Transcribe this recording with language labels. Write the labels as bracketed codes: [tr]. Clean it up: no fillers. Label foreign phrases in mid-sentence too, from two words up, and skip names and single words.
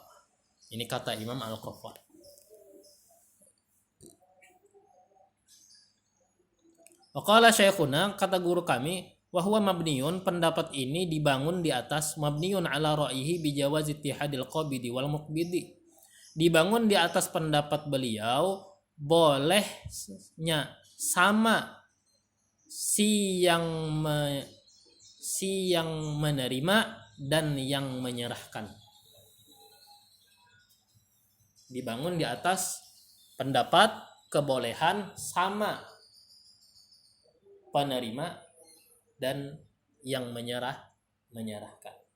[id] Ini kata Imam Al-Qaffal. [ar] وقال شيخنا, [id] kata guru kami, [ar] وهو مبني, [id] pendapat ini dibangun di atas [ar] مبني على رأيه بجواز اتحاد القابض والمقبض. [id] Dibangun di atas pendapat beliau bolehnya sama si yang menerima dan yang menyerahkan. Dibangun di atas pendapat kebolehan sama penerima dan yang menyerahkan.